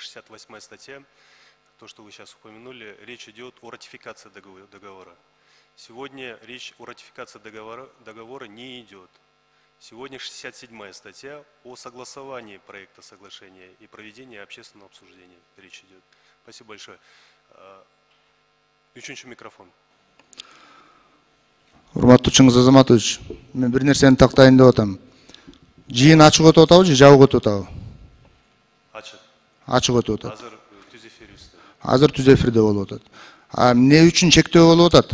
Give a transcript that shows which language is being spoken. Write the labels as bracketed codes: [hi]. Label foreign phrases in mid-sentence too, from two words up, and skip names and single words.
[ru] 68 статья, то, что вы сейчас упомянули, речь идет о ратификации договора. Сегодня речь о ратификации договора не идет. Сегодня 67 статья о согласовании проекта соглашения и проведении общественного обсуждения. Речь идет. Спасибо большое. [ky] Üçüncü микрофон. Урматтуу Чыңгыз Азаматович, мен бир нерсени тактайын деп атам. Жыйын ачык өтүп атабы же жабык өтүп атабы? Ачык. Ачык өтүп атат. Азыр түз эфир үстү. Азыр түз эфирде болуп атат. Эмне үчүн чектөө болуп атат?